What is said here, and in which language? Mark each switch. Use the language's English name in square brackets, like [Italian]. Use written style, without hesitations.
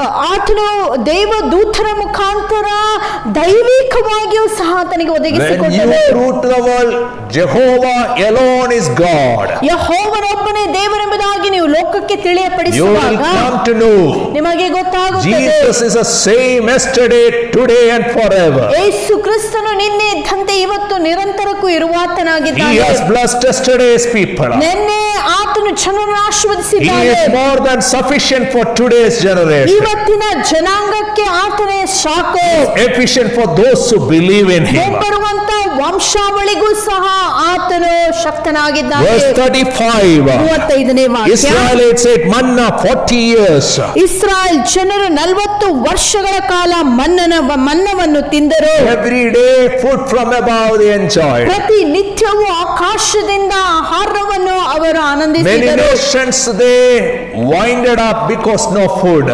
[Kannada] ಆತನು ದೇವ ದೂತರ ಮುಖಾಂತರ ದೈವಿಕವಾಗಿಯೂ ಸಹ ಆತನಿಗೆ [English] When you [Kannada] ಒದಗಿಸಿಕೊಟ್ಟನು. [English] prove to the world, Jehovah alone is God, [Kannada] ಯೆಹೋವನೊಬ್ಬನೇ ದೇವರೆಂಬುದಾಗಿ ನೀವು ಲೋಕಕ್ಕೆ [English] you will [Kannada] ತಿಳಿಯಪಡಿಸುವಾಗ [English] come to know [Kannada] ನಿಮಗೆ ಗೊತ್ತಾಗುತ್ತದೆ [English] Jesus is the same yesterday, today and forever. [Kannada] ಯೇಸು ಕ್ರಿಸ್ತನು ನಿನ್ನೆ ಇದ್ದಂತೆ ಇವತ್ತು ನಿರಂತರಕ್ಕೂ [English] He [Kannada] ಇರುವಾತನಾಗಿದ್ದಾನೆ. [English] has blessed yesterday's people. [Kannada] ನಿನ್ನೆ ಆತನು ಜನರನ್ನು [English] He [Kannada] ಆಶೀರ್ವದಿಸಿದ್ದಾನೆ. [English] is more than sufficient for today's generation. [Kannada] ಇವತ್ತಿನ ಜನಾಂಗಕ್ಕೆ ಆತನೇ ಸಾಕು. [English] Efficient for those who believe in him. [Kannada] ಮುಂಬರುವಂತ ವಂಶಾವಳಿಗೂ ಸಹ ಆತನು ಶಕ್ತನಾಗಿದ್ದಾನೆ. [English] Verse 35. [Kannada] 35ನೇ ವಾಕ್ಯ. [English] Israelites ate manna 40 years. [Kannada] Israel ಜನರು 40 ವರ್ಷಗಳ ಕಾಲ ಮನ್ನವನ್ನು ತಿಂದರು. [English] Every day food from above they enjoyed. [Kannada] ಪ್ರತಿ ನಿತ್ಯವೂ ಆಕಾಶದಿಂದ ಆಹಾರವನ್ನು ಅವರು [English] Many [Kannada] ಆನಂದಿಸಿದರು. [English] nations they winded up because no food.